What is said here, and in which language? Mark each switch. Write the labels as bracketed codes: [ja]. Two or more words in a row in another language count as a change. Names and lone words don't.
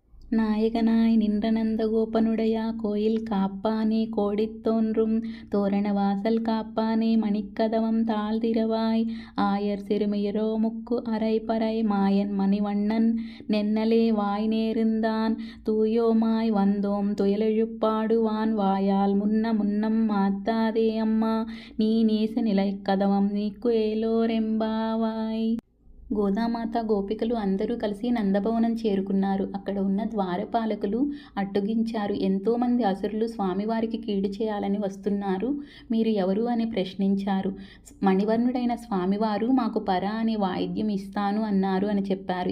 [ta] நாயகனாய் நின்ற நந்தகோபனுடைய கோயில் காப்பானே கோடித்தோன்றும் தோரணவாசல் காப்பானே மணிக்கதவம் தாழ்திரவாய் ஆயர் சிறுமியரோ முக்கு அரைபறை மாயன் மணிவண்ணன் நென்னலே வாய் நேர்ந்தான் தூயோமாய் வந்தோம் துயலெழுப்பாடுவான் வாயால் முன்னம் மாத்தாதே அம்மா நீ நேச நிலை கதவம் நீக்கு ஏலோரெம்பாவாய். [te] గోదామాత గోపికలు అందరూ కలిసి నందభవనం చేరుకున్నారు. అక్కడ ఉన్న ద్వారపాలకులు అడ్డుగించారు. ఎంతోమంది అసురులు స్వామివారికి కీడు చేయాలని వస్తున్నారు, మీరు ఎవరు అని ప్రశ్నించారు. మణివర్ణుడైన స్వామివారు మాకు పర అనే వాయిద్యం ఇస్తాను అన్నారు అని చెప్పారు.